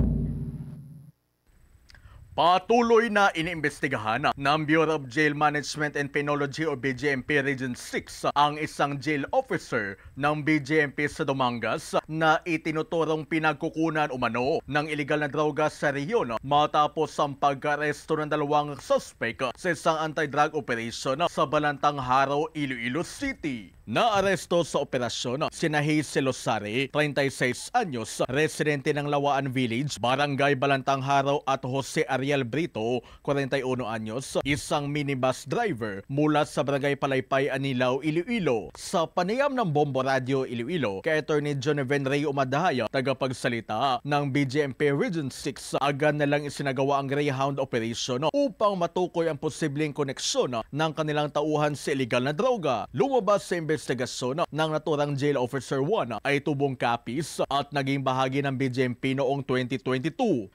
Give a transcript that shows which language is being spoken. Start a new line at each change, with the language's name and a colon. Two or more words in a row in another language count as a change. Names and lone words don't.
Filipino: Patuloy na iniimbestigahan ng Bureau of Jail Management and Penology o BJMP Region 6 ang isang jail officer ng BJMP sa Dumangas na itinuturong pinagkukunan umano ng iligal na droga sa rehiyon matapos ang pag-aresto ng dalawang suspect sa isang
English: anti-drug operation
Filipino: sa Balantang Haraw, Iloilo City. Naaresto sa operasyon sina Hazel Losare, 36 anyos, residente ng Lawaan Village, Barangay Balantang Haraw at Jose Ariel Brito, 41 anyos, isang
English: minibus driver
Filipino: mula sa Barangay Palaypay, Anilaw, Iloilo. Sa panayam ng Bombo Radio Iloilo, kay Attorney Joneven Rey Umadahaya, tagapagsalita ng BJMP Region 6, agad na lang isinagawa ang Greyhound Operation upang matukoy ang posibleng koneksyon ng kanilang tauhan sa illegal na droga. Lumabas sa investigasyon ng naturang Jail Officer 1 ay tubong kapis at naging bahagi ng BJMP noong 2022.